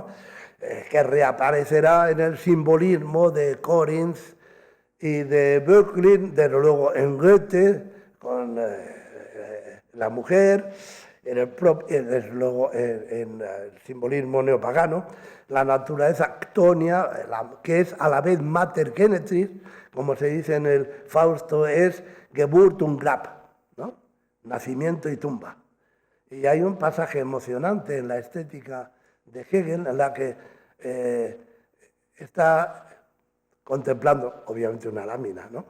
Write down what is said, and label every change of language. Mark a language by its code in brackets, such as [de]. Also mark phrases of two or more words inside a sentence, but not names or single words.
[es] Que reaparecerá en el simbolismo de Corinth y de Böcklin, desde luego en Goethe, con la mujer, desde luego en el simbolismo neopagano, la naturaleza ctonia, que es a la vez [la] mater genetris, [es] como se dice en el Fausto, es [de] Geburt und Grab, [es] ¿no? Nacimiento y tumba. Y hay un pasaje emocionante en la estética de Hegel, en la que está contemplando, obviamente, una lámina, ¿no?